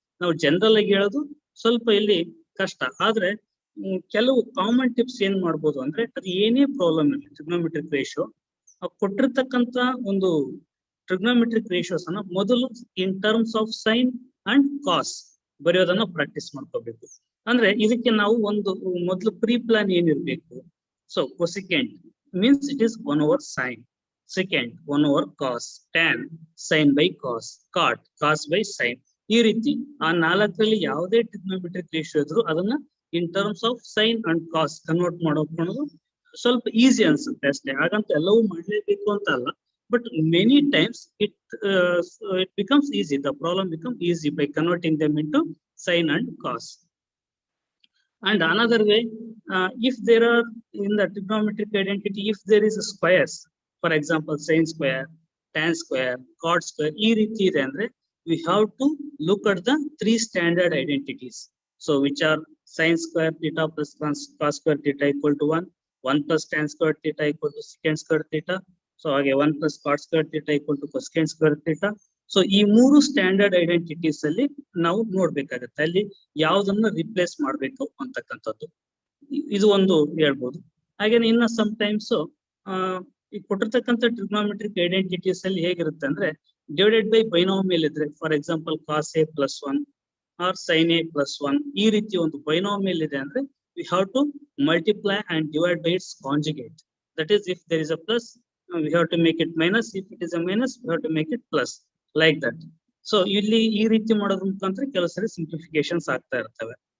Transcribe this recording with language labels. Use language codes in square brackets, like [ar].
[kn] ನಾವು ಜನರಲ್ ಆಗಿ ಹೇಳೋದು ಸ್ವಲ್ಪ ಇಲ್ಲಿ ಕಷ್ಟ, ಆದ್ರೆ ಕೆಲವು ಕಾಮನ್ ಟಿಪ್ಸ್ ಏನ್ ಮಾಡ್ಬೋದು ಅಂದ್ರೆ ಅದು ಏನೇ ಪ್ರಾಬ್ಲಮ್ ಇರಲಿ ಟ್ರಿಗ್ನೋಮೆಟ್ರಿಕ್ ರೇಷಿಯೋ ಕೊಟ್ಟಿರ್ತಕ್ಕಂಥ ಒಂದು ಟ್ರಿಗ್ನೋಮೆಟ್ರಿಕ್ ರೇಷಿಯೋಸ್ ಅನ್ನ ಮೊದಲು [en] in terms of sine and cos [kn] ಬರೆಯೋದನ್ನ practice ಮಾಡ್ಕೋಬೇಕು. ಅಂದ್ರೆ ಇದಕ್ಕೆ ನಾವು ಒಂದು ಮೊದಲು pre plan ಏನಿರ್ಬೇಕು. [en] So cosecant means it is 1/sin, secant 1/cos, tan sin by cos, cot cos by sin. [kn] ಈ ರೀತಿ ಆ 4ರಲ್ಲಿ ಯಾವುದೇ ಟ್ರಿಗ್ನೋಮೆಟ್ರಿಕ್ ರೇಷಿಯೋ ಇದ್ರು ಅದನ್ನ [en] in terms of sine and cos [kn] convert ಮಾಡೋದು ಸ್ವಲ್ಪ ಈಸಿ ಅನ್ಸುತ್ತೆ ಅಷ್ಟೇ. ಹಾಗಂತ ಎಲ್ಲವೂ ಮಾಡ್ಲೇಬೇಕು ಅಂತ ಅಲ್ಲ, [en] but many times it becomes easy. The problem becomes easy by converting them into sin and cos. And another way, if there are in the trigonometric identity, if there is a squares, for example, sin square, tan square, cot square, [kn] ee riti ide andre [en] we have to look at the 3 standard identities. So which are sin square theta plus cos square theta equal to 1, 1 plus tan square theta equal to secant square theta. So again 1 plus cot square theta equal to cosecant square theta. [kn] So ಈ 3 standard identities ಅಲ್ಲಿ ನಾವು ನೋಡ್ಬೇಕಾಗತ್ತೆ, ಅಲ್ಲಿ ಯಾವ್ದನ್ನ replace ಮಾಡ್ಬೇಕು ಅಂತಕ್ಕಂಥದ್ದು. ಇದು ಒಂದು ಹೇಳ್ಬೋದು. ಹಾಗೇನೆ ಇನ್ನ ಸಮ್ ಟೈಮ್ಸ್ ಈ ಕೊಟ್ಟಿರ್ತಕ್ಕಂಥ ಟ್ರಿಗ್ನೋಮೆಟ್ರಿಕ್ ಐಡೆಂಟಿಟೀಸ್ ಅಲ್ಲಿ ಹೇಗಿರುತ್ತೆ ಅಂದ್ರೆ ಡಿವೈಡೆಡ್ ಬೈ ಬೈನೋಮಿಯಲ್ ಇದ್ರೆ, for example cos A plus 1 R sine A plus 1, ಈ ರೀತಿ ಒಂದು ಬೈನೋಮಿಯಲ್ ಇದೆ ಅಂದ್ರೆ [en] We have to multiply and divide by its conjugate. That is if there is a plus we have to make it minus, if it is a minus we have to make it plus, like that. [kn] So ಇಲ್ಲಿ ಈ ರೀತಿ ಮಾಡೋದ್ರ ಮುಖಾಂತರ ಕೆಲವು ಸರಿ simplifications ಆಗ್ತಾ ಇರ್ತವೆ.